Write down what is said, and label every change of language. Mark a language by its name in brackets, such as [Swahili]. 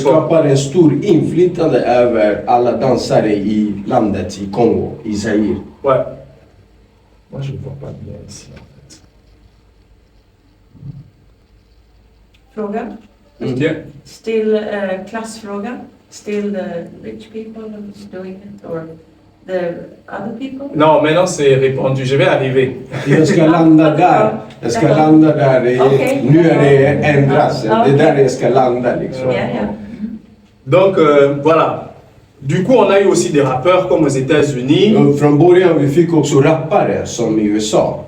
[Swedish] skapade en stor inflytande över alla dansare i landet, i Kongo, i Zaire. [French] Ouais. Moi, je ne vois pas bien ici, en fait. [Swedish] Fråga? [French] Bien. [English] Still [Swedish] klassfråga? [English] Still the rich people who's doing it or the other people? [French] Non, maintenant c'est répandu. Je vais arriver. [Swedish] Jag ska landa där. Jag ska landa där. Okej. Nu är det ändras. Det är där jag ska landa liksom. Ja, ja. [French] Donc, voilà. Du coup, on a eu aussi des rappeurs comme aux États-Unis. [Swedish] Och från början vi fick också rappare som i USA.